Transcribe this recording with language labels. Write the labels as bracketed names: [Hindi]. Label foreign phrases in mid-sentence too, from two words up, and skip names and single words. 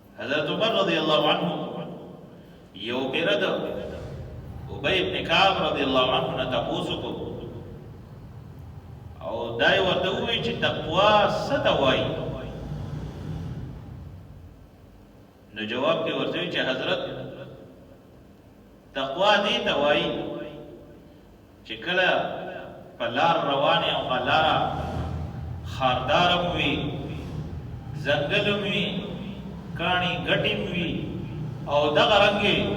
[Pashto] حضرت عمر [Arabic] رضی اللہ عنہ [Pashto] یو پیرد ابی ابن کعب [Arabic] رضی اللہ عنہ [Pashto] نه تپوسو کو او دای ورته ووایي چې تقوا څه ته وایي؟ نو جواب کې ورته وایي چې حضرت تقوا دې ته وایي چې کله په لار روان یې او په لاره خاردار هم وي، ځنګل هم وي، کاڼي ګټې هم وي او دغه رنګې